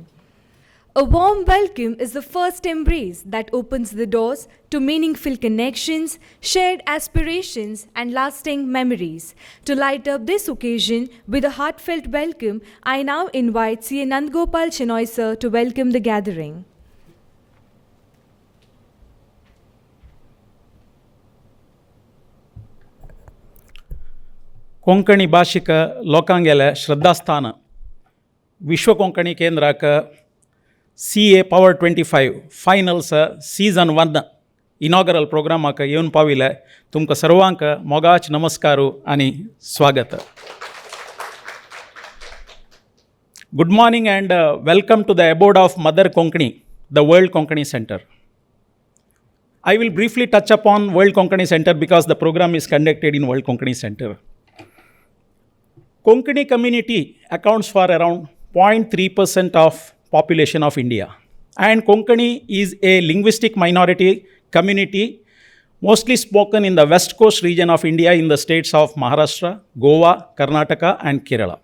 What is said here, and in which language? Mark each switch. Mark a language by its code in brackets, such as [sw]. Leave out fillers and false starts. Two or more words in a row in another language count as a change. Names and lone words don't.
[en] A warm welcome is the first embrace that opens the doors to meaningful connections, shared aspirations, and lasting memories. To light up this occasion with a heartfelt welcome, I now invite CA Nandgopal Shenoy sir to welcome the gathering. [kok] ಕೊಂಕಣಿ ಭಾಷಿಕ ಲೋಕಾಂಗೆಲ ಶ್ರದ್ಧಾಸ್ಥಾನ ವಿಶ್ವ ಕೊಂಕಣಿ ಕೇಂದ್ರಕ CA Power 25 [en] finals season [kok] 1 [en] inaugural programmak [kok] येवन पाविले तुमकां सर्वांक मोगाच नमस्कारू आनी स्वागत. [en] Good morning and welcome to the abode of Mother Konkani, the World Konkani Center. I will briefly touch upon World Konkani Center because the program is conducted in World Konkani Center. Konkani community accounts for around 0.3% of population of India, and Konkani is a linguistic minority community mostly spoken in the west coast region of India in the states of Maharashtra, Goa, Karnataka and Kerala.